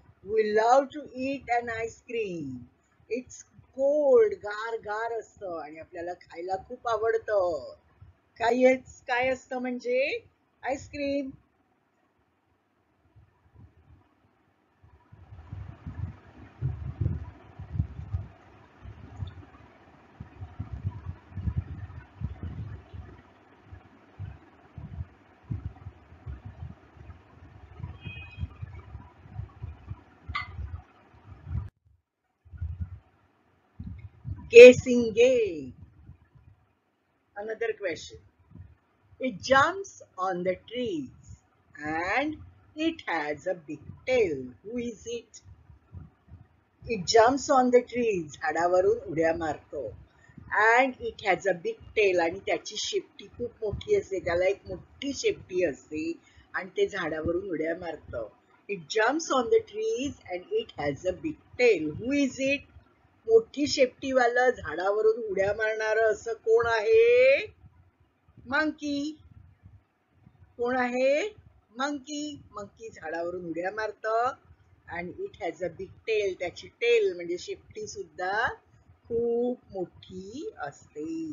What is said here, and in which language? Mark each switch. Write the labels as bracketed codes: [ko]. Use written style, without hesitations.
[en] We love to eat an ice cream. It's cold, [mr] गार गार असतं आणि आपल्याला खायला खूप आवडतं. काय असतं म्हणजे ice cream. [en] Guessing game. Another question. It jumps on the trees and it has a big tail. Who is it? It jumps on the trees. [mr] झाडावरून उड्या मारतो. [en] And it has a big tail. [mr] आणि त्याची शेपटी खूप मोठी असते. त्याला एक मोठी शेपटी असते आणि ते झाडावरून उड्या मारतं. [en] It jumps on the trees and it has a big tail. Who is it? [mr] मोठी शेपटीवालं झाडावरून उड्या मारणारं असं कोण आहे? मंकी. कोण आहे? मंकी. [en] monkey [mr] झाडावरून उड्या मारतं आणि [en] It has a big tail. [mr] त्याची टेल म्हणजे शेपटी सुद्धा खूप मोठी असते.